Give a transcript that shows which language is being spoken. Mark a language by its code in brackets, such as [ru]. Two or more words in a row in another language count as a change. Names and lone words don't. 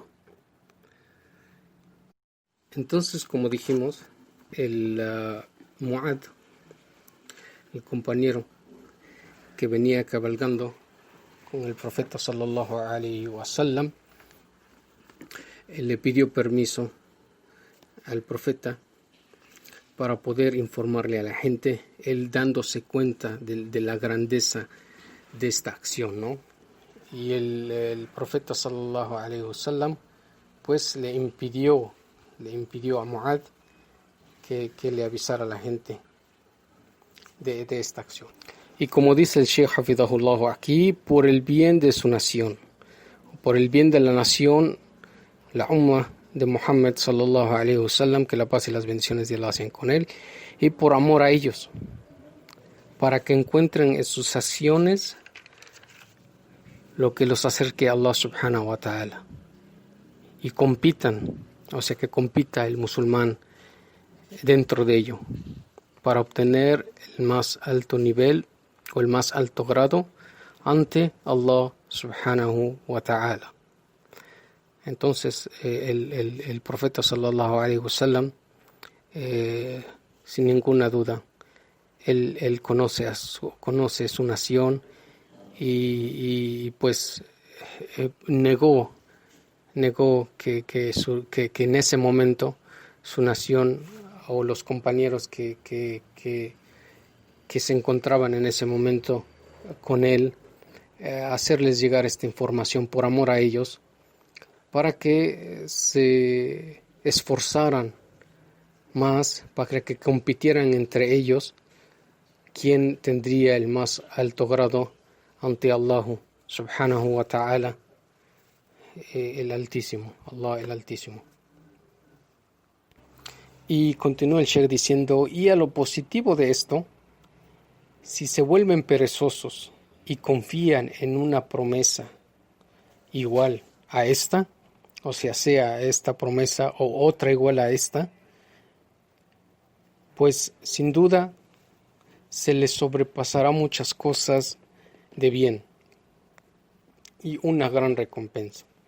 [es] Entonces, como dijimos, el Mu'adh, el compañero que venía cabalgando con el profeta [ar] صلى الله عليه وسلم, [es] le pidió permiso al profeta para poder informarle a la gente, él dándose cuenta de la grandeza de esta acción, ¿no? Y el profeta [ar] صلى الله عليه وسلم [es] pues le impidió a Mu'adh que le avisara a la gente de esta acción. Y como dice el Sheikh Hafidahullah aquí, por el bien de su nación, por el bien de la nación, la Ummah de Muhammad [ar] صلى الله عليه وسلم, [es] que la paz y las bendiciones de Allah sean con él, y por amor a ellos, para que encuentren en sus acciones lo que los acerque a Allah [ar] سبحانه وتعالى, [es] y compitan, o sea que compita el musulmán dentro de ello, para obtener el más alto nivel o el más alto grado ante Allah [ar] سبحانه وتعالى. [es] Entonces el profeta [ar] صلى الله عليه وسلم, [es] sin ninguna duda, él conoce su nación y pues negó que en ese momento su nación o los compañeros que se encontraban en ese momento con él, hacerles llegar esta información por amor a ellos, para que se esforzaran más, para que compitieran entre ellos quién tendría el más alto grado ante Allah [ar] سبحانه وتعالى, [es] el Altísimo, Allah el Altísimo. Y continúa el Sheikh diciendo, y a lo positivo de esto, si se vuelven perezosos y confían en una promesa igual a esta, o sea esta promesa o otra igual a esta, pues sin duda se les sobrepasará muchas cosas de bien y una gran recompensa.